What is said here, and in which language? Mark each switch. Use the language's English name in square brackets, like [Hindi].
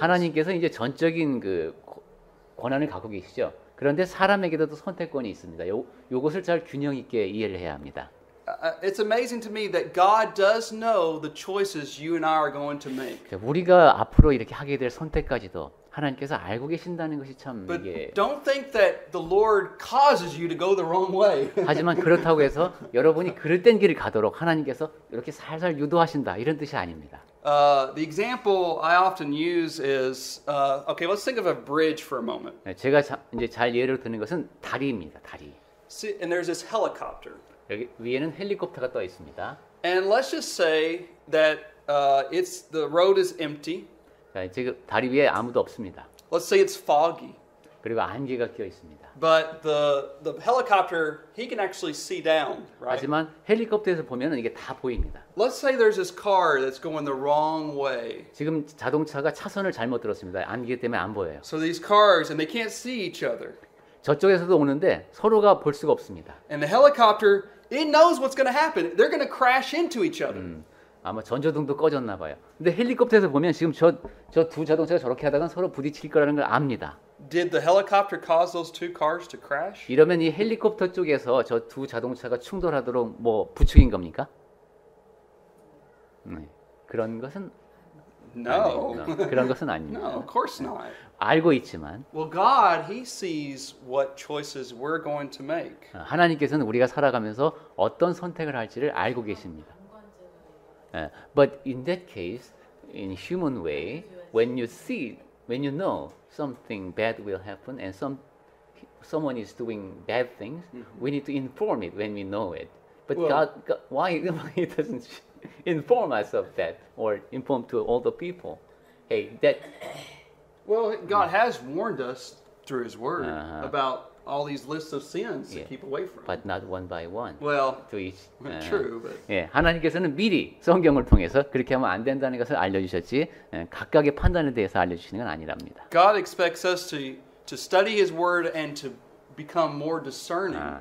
[Korean] 하나님께서 이제 전적인 그 권한을 갖고 계시죠. 그런데 사람에게도 또 선택권이 있습니다. 요것을 잘 균형 있게 이해를 해야 합니다. [English] It's amazing to me that God does know the choices you and I are going to make. [Korean] 우리가 앞으로 이렇게 하게 될 선택까지도 하나님께서 알고 계신다는 것이 참 [English] But [Korean] 이게 [English] don't think that the Lord causes you to go the wrong way. [Korean] 하지만 그렇다고 해서 여러분이 그릇된 길을 가도록 하나님께서 이렇게 살살 유도하신다 이런 뜻이 아닙니다. [English] The example I often use is, okay, let's think of a bridge for a moment. [Korean] 제가 이제 잘 예를 드는 것은 다리입니다. 다리. [English] See, and there's this helicopter. [Korean] 여기 위에는 헬리콥터가 떠 있습니다. [English] And let's just say that the road is empty. [Korean] 자, 지금 다리 위에 아무도 없습니다. [English] Let's say it's foggy. [Korean] 그리고 안개가 껴 있습니다. [English] But the helicopter, he can actually see down, right? [Korean] 하지만 헬리콥터에서 보면은 이게 다 보입니다. [English] Let's say there's this car that's going the wrong way. [Korean] 지금 자동차가 차선을 잘못 들었습니다. 안개 때문에 안 보여요. [English] So these cars, and they can't see each other. [Korean] 저쪽에서도 오는데 서로가 볼 수가 없습니다. [English] And the helicopter, it knows what's going to happen. They're going to crash into each other. [Korean] 아마 전조등도 꺼졌나 봐요. 근데 헬리콥터에서 보면 지금 저 두 자동차가 저렇게 하다가 서로 부딪힐 거라는 걸 압니다. [English] did the helicopter cause those two cars to crash? [Korean] 이러면 이 헬리콥터 쪽에서 저 두 자동차가 충돌하도록 뭐 부추긴 겁니까? 네. 그런 것은 [English] No. [Korean] 그런 것은 아닙니다. [English] No, of course not. [Korean] 알고 있지만 [English] Well, God, He sees what choices we're going to make. [Korean] 하나님께서는 우리가 살아가면서 어떤 선택을 할지를 알고 계십니다. [English] But in that case, in human way, when you know something bad will happen and someone is doing bad things, we need to inform it when we know it. But Well- God, why He doesn't inform us of that or inform to all the people? Hey, that Well, God has warned us through His Word about all these lists of sins to Yeah. keep away from. but not one by one. Well, To each. true, but [Korean] 예, 하나님께서는 미리 성경을 통해서 그렇게 하면 안 된다는 것을 알려주셨지 각각의 판단에 대해서 알려주시는 건 아니랍니다. [English] God expects us to study His Word and to become more discerning.